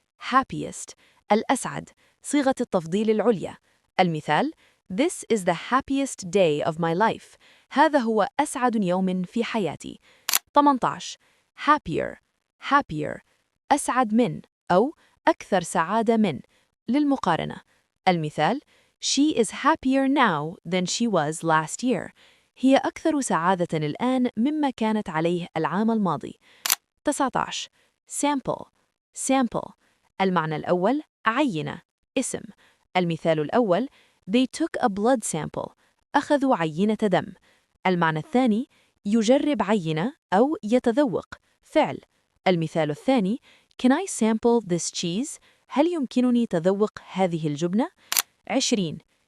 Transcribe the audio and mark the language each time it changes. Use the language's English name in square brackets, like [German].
[Arabic] happiest الأسعد صيغة التفضيل العليا. [English] المثال This is the happiest day of my life. [Arabic] هذا هو أسعد يوم في حياتي. 18. happier أسعد من أو أكثر سعادة من. للمقارنة. [English] المثال She is happier now than she was last year. [Arabic] هي أكثر سعادة الآن مما كانت عليه العام الماضي. 19. sample المعنى الأول عينة اسم. المثال الأول [English] They took a blood sample. [Arabic] أخذوا عينة دم. المعنى الثاني يجرب عينة أو يتذوق فعل. المثال الثاني [English] Can I sample this cheese؟ [Arabic] هل يمكنني تذوق هذه الجبنة؟ 20.